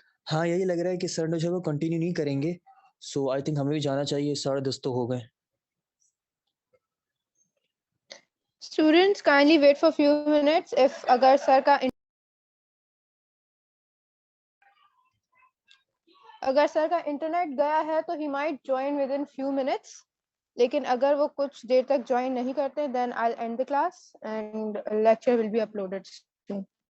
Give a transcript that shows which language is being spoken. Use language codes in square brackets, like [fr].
[hi] हाँ यही लग रहा है कि सर ने जो है वो कंटिन्यू नहीं करेंगे, सो [en] I think [hi] हमें भी जाना चाहिए। 10:30 तो हो गए। [en] Students, kindly wait for few minutes. [hi] If अगर सर का इंटरनेट गया है तो [en] he might join within few minutes. [hi] लेकिन अगर वो कुछ देर तक ज्वाइन नहीं करते, [en] then I'll end the class and lecture will be uploaded soon.